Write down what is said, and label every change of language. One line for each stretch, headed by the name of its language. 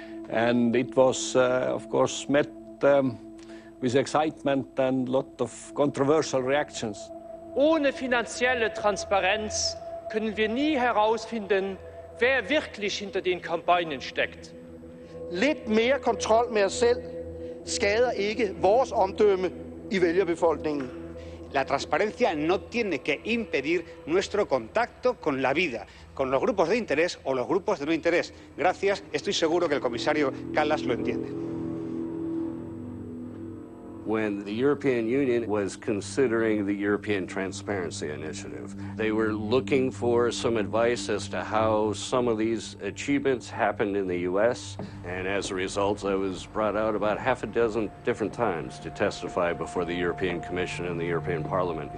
English: And it was, of course, met with excitement and a lot of controversial reactions.
German: Ohne finanzielle Transparenz können wir nie herausfinden, wer wirklich hinter den kampagnen steckt.
Danish: Lidt mere kontrol med os selv skader ikke vores omdømme i vælgerbefolkningen.
Spanish: La transparencia no tiene que impedir nuestro contacto con la vida, con los grupos de interés o los grupos de no interés. Gracias, estoy seguro que el comisario Kallas lo entiende.
English: When the European Union was considering the European Transparency Initiative, they were looking for some advice as to how some of these achievements happened in the US, and as a result, I was brought out about half a dozen different times to testify before the European Commission and the European Parliament.